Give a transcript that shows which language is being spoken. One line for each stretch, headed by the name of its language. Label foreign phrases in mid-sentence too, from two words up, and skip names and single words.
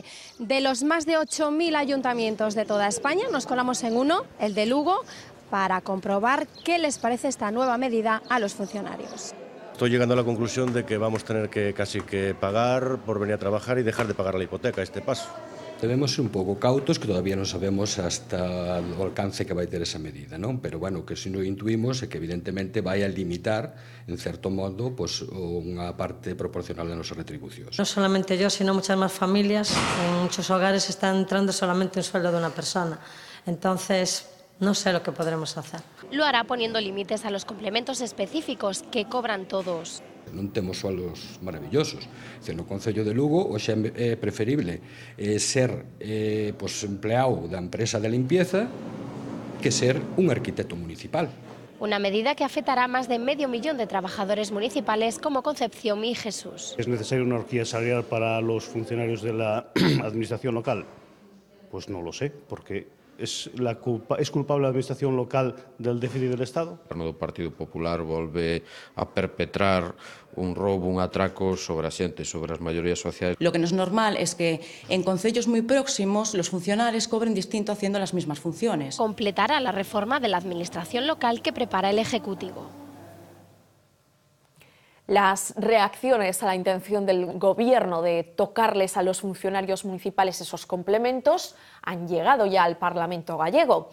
Spanish: De los más de 8.000 ayuntamientos de toda España, nos colamos en uno, el de Lugo, para comprobar qué les parece esta nueva medida a los funcionarios. Estoy llegando a la conclusión de que vamos a tener que casi que pagar por venir a trabajar y dejar de pagar la hipoteca a este paso.
Galician: Debemos ser un pouco cautos, que todavía non sabemos hasta o alcance que vai ter esa medida, non? Pero, bueno, que se non intuimos é que evidentemente vai a limitar, en certo modo, pues, unha parte proporcional das nosas retribucións.
Spanish: No solamente yo, sino muchas más familias, en muchos hogares está entrando solamente un sueldo de una persona. Entonces, no sé lo que podremos hacer. Lo hará poniendo límites a los complementos específicos que cobran todos.
Galician: Non temos
Spanish: sueldos maravillosos.
Galician: No Concello de Lugo hoxe é preferible ser empleado da empresa de limpieza que ser un arquitecto municipal.
Spanish: Una medida que afectará a más de 500.000 de trabajadores municipales como Concepción y Jesús. ¿Es necesaria una horquilla salarial para los funcionarios de la administración local? Pues no lo sé, porque ¿es culpable la administración local del déficit del Estado?
Galician: O Goberno do Partido Popular volve a perpetrar un roubo, un atraco sobre a xente, sobre as maiorías sociais.
Spanish: Lo que no es normal es que en concellos muy próximos los funcionarios cobren distinto haciendo las mismas funciones. Completará la reforma de la administración local que prepara el Ejecutivo. Las reacciones a la intención del Gobierno de tocarles a los funcionarios municipales esos complementos han llegado ya al Parlamento gallego.